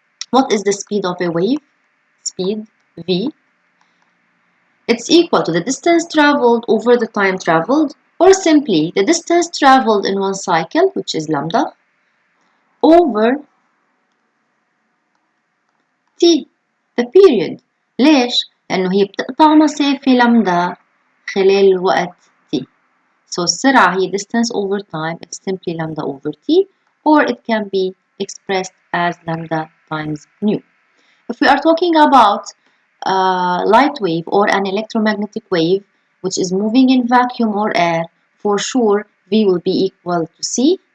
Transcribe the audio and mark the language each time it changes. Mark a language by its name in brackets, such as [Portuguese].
[English] What is the speed of a wave? Speed v. It's equal to the distance traveled over the time traveled, or simply the distance traveled in one cycle, which is lambda, over t, the period. [Arabic] ليش؟ لأنه هي بتقطع مسافة لامدا خلال الوقت t. [English] So السرعة هي distance over time, it's simply lambda over t, or it can be expressed as lambda times nu. If we are talking about light wave or an electromagnetic wave, which is moving in vacuum or air, for sure V will be equal to C.